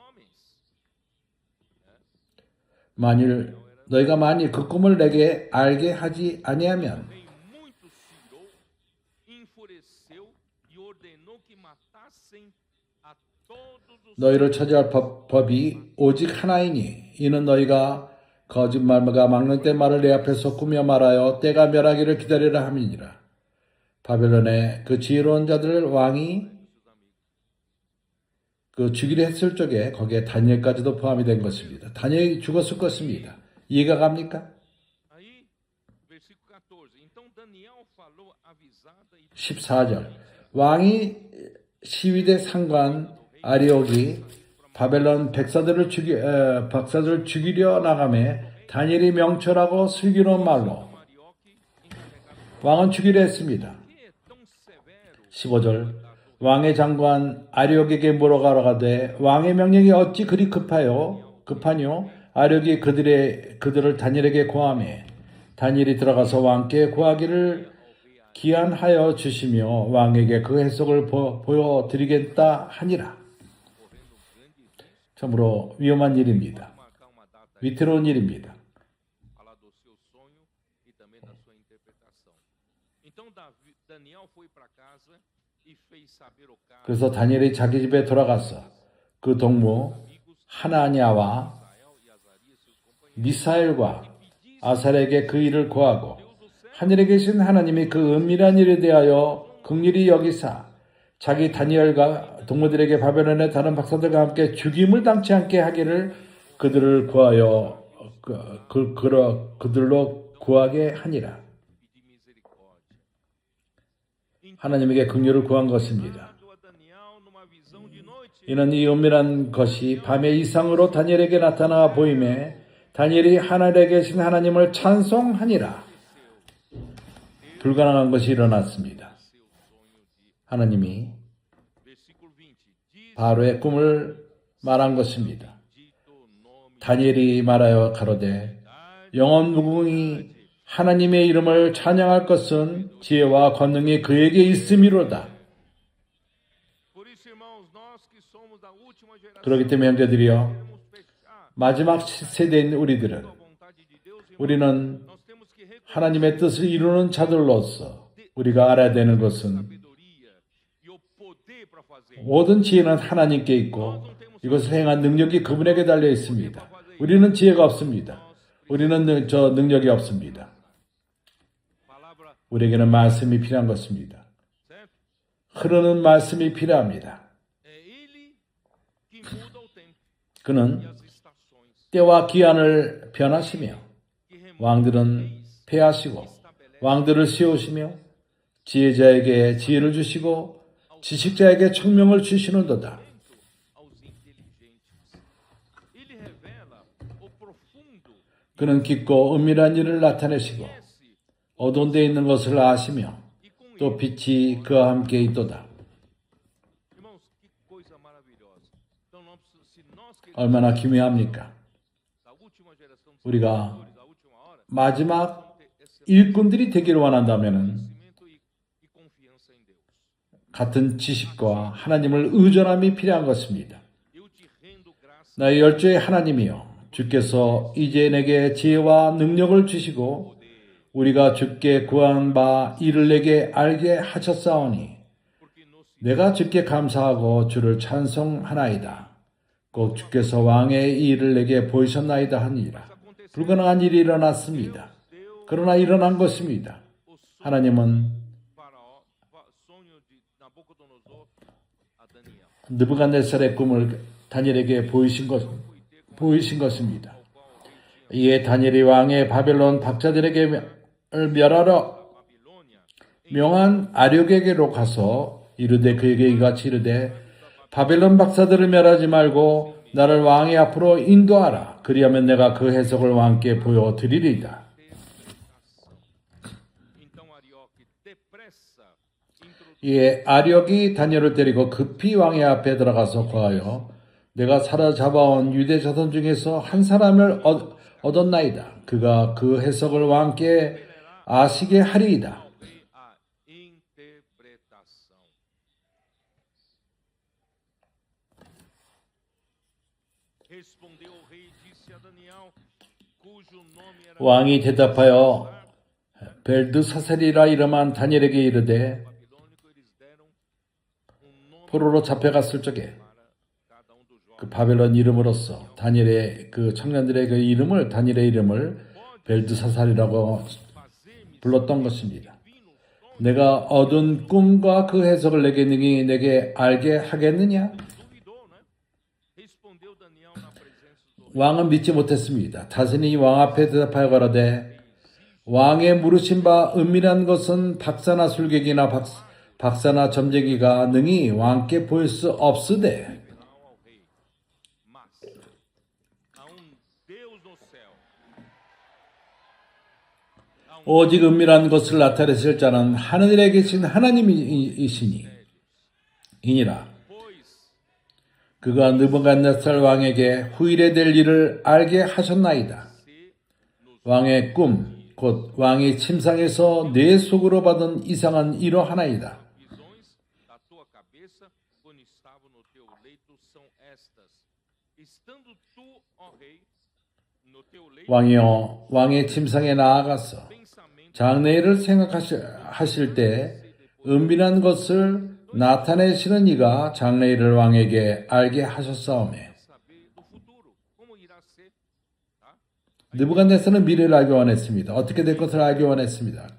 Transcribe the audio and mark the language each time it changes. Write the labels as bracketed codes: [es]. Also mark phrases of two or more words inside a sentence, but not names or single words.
[ko] 너희가 만일 그 꿈을 내게 알게 하지 아니하면 너희를 처리할 법이 오직 하나이니 이는 너희가 거짓말과 막는 때 말을 내 앞에서 꾸며 말하여 때가 멸하기를 기다리라 함이니라. 바벨론의 그 지혜로운 자들을 왕이 그 주기로 했을 적에 거기에 다니엘까지도 포함이 된 것입니다. 다니엘이 죽었을 것입니다. 이해가 갑니까? [pt] Aí, versículo 14. Então Daniel falou avisada e [ko] 14절 왕이 시위대 상관 아리옥이 바벨론 박사들을 죽이려 나가매 다니엘이 명철하고 슬기로운 말로 [pt] Arioque encarregado. [ko] 왕은 죽이려 했습니다. [pt] Que é tão severo [ko] 15절 왕의 장관 아리옥에게 물어가러 가되 왕의 명령이 어찌 그리 급하뇨? 아리옥이 그들을 다니엘에게 고하매 다니엘이 들어가서 왕께 고하기를 기한하여 주시며 왕에게 그 해석을 보여드리겠다 하니라. 참으로 위험한 일입니다. [pt] marcar uma data aí, [ko] 위태로운 일입니다. [pt] falar do seu sonho e também da sua interpretação. Então Daniel foi para casa e fez saber o caso [ko] 그래서 다니엘이 자기 집에 돌아가서 그 동무 하나냐와 [pt] Israel e Azarias seus companheiros. [ko] 미사엘과 아살에게 그 일을 고하고 하늘에 계신 하나님이 그 은밀한 일에 대하여 긍휼히 여기사 자기 다니엘과 동무들에게 바벨론의 다른 박사들과 함께 죽임을 당치 않게 하기를 그들을 구하여 그들로 구하게 하니라. [pt] Pedir misericórdia. [ko] 하나님에게 긍휼을 구한 것입니다. [pt] Dado a Daniel numa visão de noite. [ko] 이는 이 은밀한 것이 밤의 이상으로 다니엘에게 나타나 보임에 다니엘이 하늘에 계신 하나님을 찬송하니라. 불가능한 것이 일어났습니다. [pt] Seu sonho de [ko] 하나님이 [pt] versículo 20. Diz [ko] 바로의 꿈을 말한 것입니다. [pt] dito nome [ko] 다니엘이 말하여 가로되 영원 무궁히 하나님의 이름을 찬양할 것은 지혜와 권능이 그에게 있음이로다. [pt] Por isso, irmãos, nós que somos da última geração, [ko] 그렇기 때문에 형제들이여 [pt] queremos fechar [ko] 마지막 세대인 우리들은 [pt] a vontade de Deus, irmãos, [ko] 우리는 [pt] nós temos que reconhecer [ko] 하나님의 뜻을 이루는 자들로서 우리가 알아야 되는 것은 [pt] sabedoria e o poder para fazer. [ko] 모든 지혜는 하나님께 있고 이것을 행한 능력이 그분에게 달려 있습니다. 우리는 지혜가 없습니다. 우리는 저 능력이 없습니다. [pt] Palavra, [ko] 우리에게는 말씀이 필요한 것입니다. [pt] certo? [ko] 흐르는 말씀이 필요합니다. [pt] É Ele que muda o tempo e [ko] 그는 [pt] as estações, [ko] 때와 기한을 변하시며 [pt] que remove [ko] 왕들은 패하시고 왕들을 세우시며 지혜자에게 지혜를 주시고 지식자에게 총명을 주시는도다. [pt] aos inteligentes. Ele revela o profundo, [ko] 그는 깊고 은밀한 일을 나타내시고 [pt] conhece [ko] 어두운 데 있는 것을 아시며 [pt] e com [ko] 또 빛이 그와 함께 있도다. [pt] Irmãos, que coisa maravilhosa. Então, se nós queremos [ko] 얼마나 기묘합니까? [pt] da última geração dos [ko] 우리가 [pt] pastores, da última hora, [ko] 마지막 [pt] ter esse [ko] 일꾼들이 되기를 원한다면 [pt] conhecimento e confiança em Deus. [ko] 같은 지식과 하나님을 의존함이 필요한 것입니다. [pt] Eu te rendo graça [ko] 나의 열조의 하나님이여 주께서 이제 내게 지혜와 능력을 주시고 우리가 주께 구한 바 이를 내게 알게 하셨사오니 [pt] porque nos [ko] 내가 주께 감사하고 주를 찬송하나이다. 꼭 주께서 왕의 이 일을 내게 보이셨나이다 하니라. 불가능한 일이 일어났습니다. [pt] deu [ko] 그러나 일어난 것입니다. [pt] o sonho [ko] 하나님은 [pt] sonho de Nabucodonosor a Daniel. [ko] 느부갓네살의 꿈을 다니엘에게 보이신 것입니다. 이에 다니엘이 왕의 바벨론 박사들에게 멸하러 [pt] Babilônia, [ko] 명한 아력에게로 가서 이르되 그에게 이같이 이르되 바벨론 박사들을 멸하지 말고 나를 왕의 앞으로 인도하라. 그리하면 내가 그 해석을 왕께 보여드리리이다. [pt] então Arioque depressa introduz [ko] 이에 아력이 다니엘을 데리고 급히 왕의 앞에 들어가서 고하여 내가 사로잡아온 유대 자손 중에서 한 사람을 얻었나이다. 그가 그 해석을 왕께 아시게 하리이다. [pt] a interpretação. Respondeu o rei e disse a Daniel, cujo nome era [ko] 왕이 대답하여 벨드사살이라 이름한 다니엘에게 이르되 [pt] babilônico, eles deram nome [ko] 포로로 잡혀갔을 적에 [pt] para cada dos jovens. [ko] 그 바벨론 이름으로서 다니엘의 그 청년들의 그 이름을 다니엘의 이름을 벨드사살이라고 [pt] Fazer-me [ko] 불렀던 것입니다. [pt] divino sonho, [ko] 내가 얻은 꿈과 그 해석을 내게 능히 내게 알게 하겠느냐? [pt] duvidou, né? [ko] 왕은 믿지 못했습니다. 다스니 왕 앞에 대답하여 가로되 왕의 물으신 바 은밀한 것은 박사나 술객이나 박사나 점쟁이가 능히 왕께 보일 수 없으되 [pt] revelar ao rei. Mas a Deus no céu, [ko] 오직 은밀한 것을 나타내실 자는 하늘에 계신 하나님이시니 이니라. [pt] pois [ko] 그가 느부갓네살 왕에게 후일에 될 일을 알게 하셨나이다. [pt] se nos [ko] 왕의 꿈, 곧 왕이 침상에서 내 속으로 받은 이상한 이러하나이다. [pt] visões da tua cabeça quando estava no teu leito são estas. Estando tu, ó rei, no teu leito, [ko] 왕이여, 왕의 침상에 나아가서 [pt] pensamento [ko] 장래일을 생각하실 때 은밀한 것을 나타내시는 이가 장래일을 왕에게 알게 하셨사오매. [pt] saber do futuro, como irá ser, tá? [ko] 느부갓네살은 미래를 알기 원했습니다. 어떻게 될 것을 알기 원했습니다.